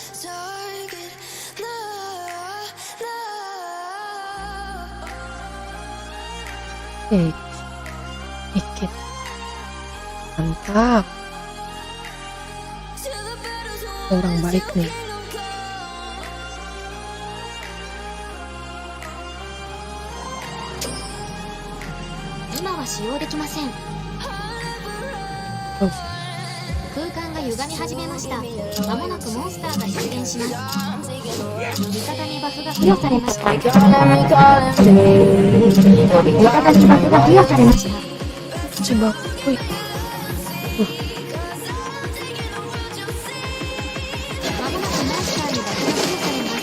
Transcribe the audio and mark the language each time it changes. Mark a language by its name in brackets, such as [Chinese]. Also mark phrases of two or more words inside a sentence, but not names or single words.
[English] target. No, no. [Indonesian] Dikit. Mantap. [English] Till the battle's won, [Indonesian] Orang baik nih. [English] kingdom come. [Japanese] 今は使用できません。 Oh, 空間が歪み始めました。まもなくモンスターが出現します。味方にバフが付与されました。味方にバフが付与されました。 [Indonesian] coba. Wih, [Japanese] まもなくモンスターにバフが付与されます。